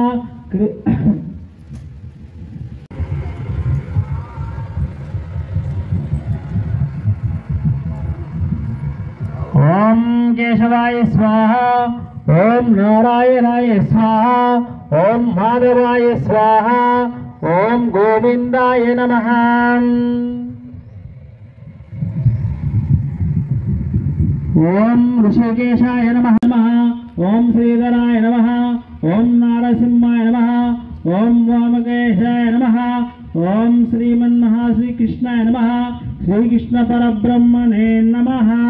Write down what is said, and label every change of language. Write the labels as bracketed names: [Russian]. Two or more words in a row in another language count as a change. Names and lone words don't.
[Sanskrit] ओम केशवाय स्वाहा ओम नारायणाय स्वाहा ओम माधवाय स्वाहा ओम गोविंदाय नमः ఓం ఋషికేశాయ నమః ఓం శ్రీధరాయ నమః ఓం నారసింహాయ నమః ఓం వామకేశాయ నమః ఓం శ్రీమన్మహాశ్రీకృష్ణాయ నమః శ్రీకృష్ణ పరబ్రహ్మణే నమః.